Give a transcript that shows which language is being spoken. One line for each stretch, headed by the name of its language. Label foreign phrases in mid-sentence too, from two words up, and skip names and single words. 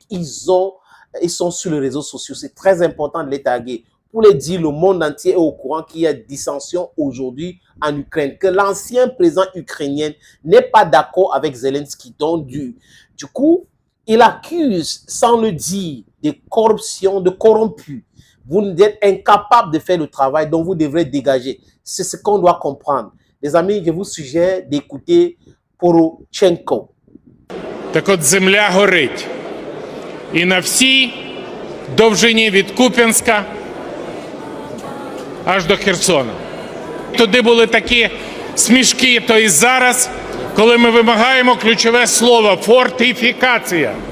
French: Ils sont sur les réseaux sociaux, c'est très important de les taguer pour les dire le monde entier est au courant qu'il y a dissension aujourd'hui en Ukraine, que l'ancien président ukrainien n'est pas d'accord avec Zelensky. Donc, du coup, il accuse, sans le dire, de corruption, de corrompu. Vous êtes incapable de faire le travail, donc vous devrez dégager. C'est ce qu'on doit comprendre. Les amis, je vous suggère d'écouter Poroshenko.
Ukrainian: Так от земля горить. І на всій довжині від Куп'янська аж до Херсона. Туди були такі смішки, то і зараз, коли ми вимагаємо ключове слово – фортифікація.